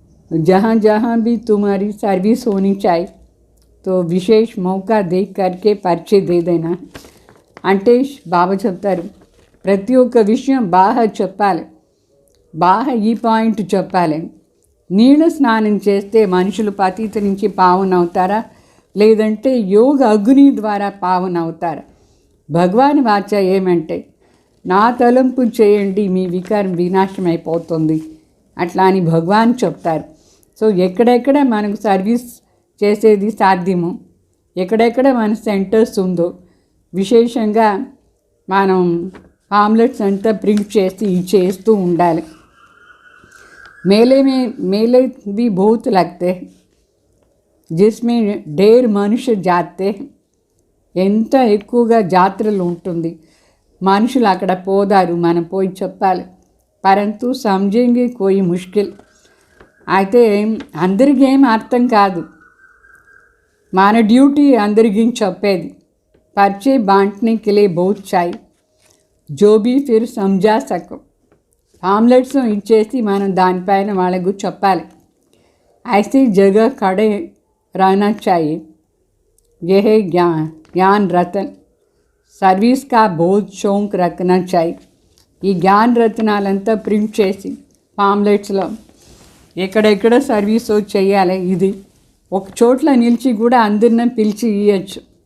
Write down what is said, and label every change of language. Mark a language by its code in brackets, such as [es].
[hi] जहाँ जहाँ भी तुम्हारी सर्विस होनी चाहिए तो विशेष मौका देख करके परिचय दे देना. [te] అంటే బాబా చెప్తారు ప్రతి ఒక్క విషయం బాగా చెప్పాలి. బాగా ఈ పాయింట్ చెప్పాలి. నీళ్ళ స్నానం చేస్తే మనుషులు పతిత నుంచి పావన అవుతారా, లేదంటే యోగ అగ్ని ద్వారా పావన అవుతారా. భగవాన్ వాచ ఏమంటే నా తలంపు చేయండి మీ వికారం వినాశం అయిపోతుంది అట్లా అని భగవాన్ చెప్తారు. సో ఎక్కడెక్కడ మనకు సర్వీస్ చేసేది సాధ్యమో, ఎక్కడెక్కడ మన సెంటర్స్ ఉందో విశేషంగా మనం పాంప్లెట్స్ అంతా ప్రింట్ చేసి చేస్తూ ఉండాలి. [hi] मेले भी बहुत लगते हैं जिसमें ढेर मनुष्य जाते हैं. [te] ఎంత ఎక్కువగా జాతరలు ఉంటుంది. మనుషులు అక్కడ పోదారు, మనం పోయి చెప్పాలి. [hi] పరంతు సమझेंगे कोई मुश्किल. [te] అయితే అందరికీ ఏం అర్థం కాదు. మన డ్యూటీ అందరికీ చెప్పేది. [hi] పరిచయ बांटने के लिए बहुत चाहिए जो भी फिर समझा सको. [te] పాంప్లెట్స్ ఇచ్చేసి మనం దానిపైన వాళ్ళకు చెప్పాలి. [hi] ऐसी जगह खड़े रहना चाहिए. यह ज्ञान रत्न सर्विस का बहुत शौक रखना चाहिए. [te] ఈ జ్ఞాన రత్నాలంతా ప్రింట్ చేసి పాంప్లెట్స్లో ఎక్కడెక్కడ సర్వీస్ చేయాలి ఇది ఒక చోట్ల నిలిచి కూడా అందరిని పిలిచి ఇవ్వచ్చు.